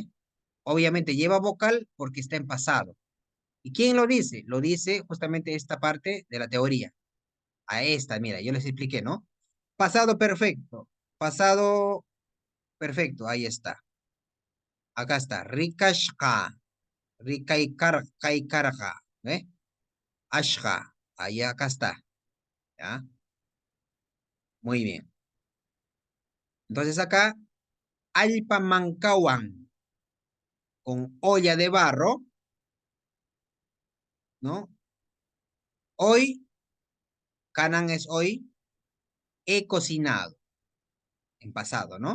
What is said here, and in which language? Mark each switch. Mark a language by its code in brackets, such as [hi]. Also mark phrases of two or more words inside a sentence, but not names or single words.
[es] Obviamente lleva vocal porque está en pasado. ¿Y quién lo dice? Lo dice justamente esta parte de la teoría. A esta, mira, yo les expliqué, ¿no? Pasado perfecto. Pasado perfecto, ahí está. Acá está. [qu] Rikashka. Rikaikarja. ¿Ve? Ashka. [es] Ahí acá está. ¿Ya? Muy bien. Entonces acá, Alpamancawan con olla de barro, ¿no? Hoy, Canan es hoy, he cocinado, en pasado, ¿no?